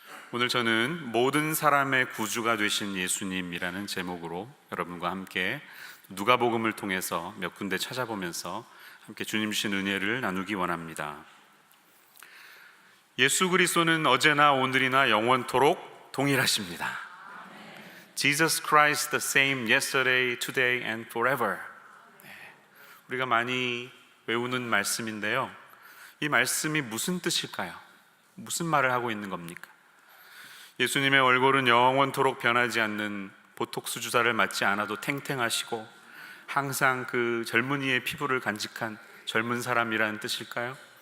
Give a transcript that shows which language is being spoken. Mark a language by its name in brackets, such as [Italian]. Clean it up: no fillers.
[Korean] 오늘 저는 모든 사람의 구주가 되신 예수님이라는 제목으로 여러분과 함께 누가복음을 통해서 몇 군데 찾아보면서 함께 주님 주신 은혜를 나누기 원합니다. 예수 그리스도는 어제나 오늘이나 영원토록 동일하십니다. [English] Jesus Christ the same yesterday, today and forever. [Korean] 우리가 많이 외우는 말씀인데요, 이 말씀이 무슨 뜻일까요? 무슨 말을 하고 있는 겁니까? 예수님의 얼굴은 영원토록 변하지 않는 보톡스 주사를 맞지 않아도 탱탱하시고 항상 그 젊은이의 피부를 간직한 젊은 사람이라는 뜻일까요?